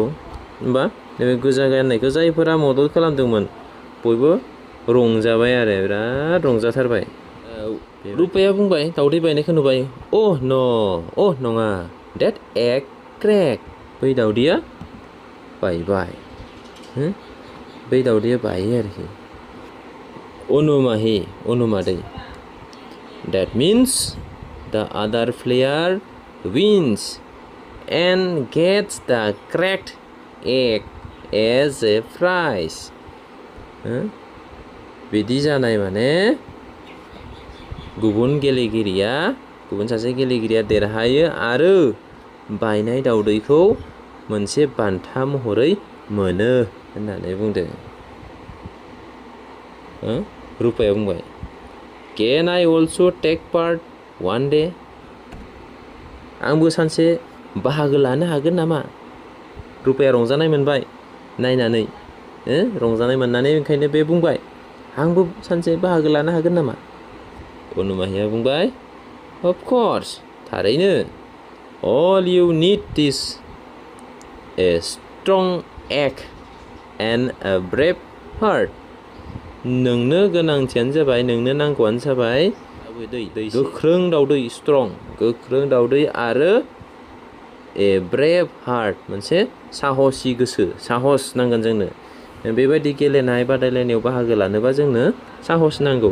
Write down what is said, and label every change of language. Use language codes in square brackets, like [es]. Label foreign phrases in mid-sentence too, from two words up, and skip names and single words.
[brx] होमबा नैबे गोजा गाननायखौ जायफोरा मदद खालामदोंमोन बयबो रंजाबाय आरो बिराद रंजाथारबाय। रुपाया बुंबाय दावदै बायनायखौ नुबाय, अह नङा, [en] that egg crack, [brx] बै दावदैया बायबाय। बै दावदैया बायो आरोखि। अनुमादै, [en] that means the other player wins and gets the cracked egg as a prize. [brx] बिदि जानाय माने गुबुन सासे गेलेगिरिया देरहायो आरो बायनाय दावदैखौ मोनसे बान्था महरै मोनो होननानै बुंदों। रुपाया बुंबाय, [en] Can I also take part one day? [brx] आंबो सानसे बाहागो लानो हागोन नामा? रुपाया रंजानाय मोनबाय नायनानै, रंजानाय मोननानै ओंखायनो बे बुंबाय, आंबो सानसे बाहागो लानो हागोन नामा? अनुमाहिया बुंबाय, [en] Of course, थारैनो। All you need is a strong egg and a brave heart. [brx] नोंनो नांगौआनो जाबाय गोख्रों दावदै, स्ट्रं, गोख्रों दावदै आरो [en] a brave heart, [brx] मोनसे साहसि गोसो, साहस नांगोन जोंनो। बेबायदि गेलेनाय बादायलायनायाव बाहागो लानोबा जोंनो साहस नांगौ।